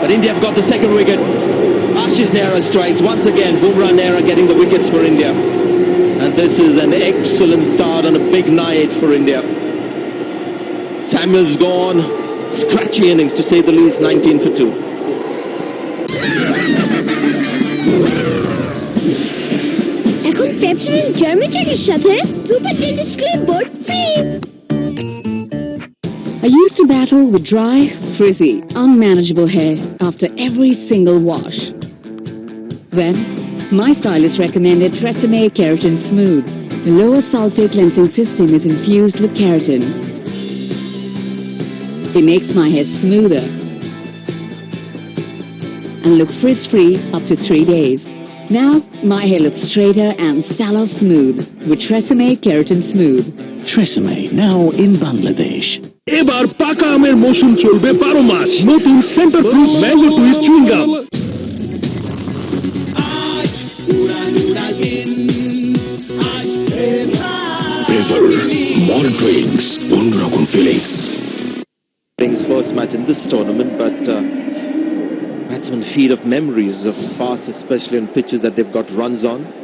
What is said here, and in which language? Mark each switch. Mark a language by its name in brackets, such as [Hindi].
[English] But India have got the second wicket. Ashish Nehra strikes once again. Bumrah Nehra getting the wickets for India. And this is an excellent start on a big night for India. Samuel's gone. Scratchy innings to say the least, 19 for 2. [Bangla] এখন পেপসিডেন্ট জার্মিট্রিকের সাথে super টেন্ডিস clipboard free. [English] I used to battle with dry, frizzy, unmanageable hair after every single wash. Then, my stylist recommended Tresemme Keratin Smooth. The lower sulfate cleansing system is infused with keratin. It makes my hair smoother and look frizz-free up to 3 days. Now, my hair looks straighter and sallow smooth with Tresemme Keratin Smooth. Tresemme, now in Bangladesh. [Bangla] এবার পাকা আমের মৌসুম চলবে 12 মাস। নতুন centre fruit mango twist chewing gum. [English] Ever more drinks, [Bangla] অন্যরকম [English] feelings. First match in this tournament, but batsmen feed of memories of past, especially on pitches that they've got runs on.